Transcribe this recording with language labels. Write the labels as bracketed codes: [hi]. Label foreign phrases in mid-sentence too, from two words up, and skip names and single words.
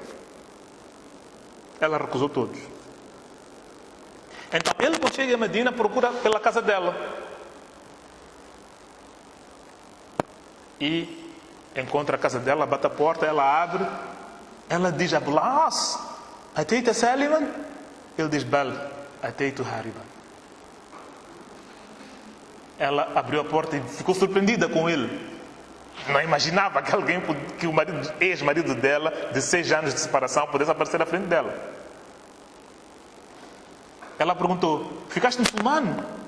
[pt] Ela recusou todos. Então, ele, quando chega a Medina, procura pela casa dela. E encontra a casa dela, bate a porta, ela abre. Ela diz: [ar] أبو العاص أتيت سالما? [pt] Ele diz: [ar] بل أتيت حاربا. [pt] Ela abriu a porta e ficou surpreendida com ele. Não imaginava que alguém, que o ex-marido dela, de 6 anos de separação, pudesse aparecer à frente dela. Ela perguntou: ficaste muçulmano?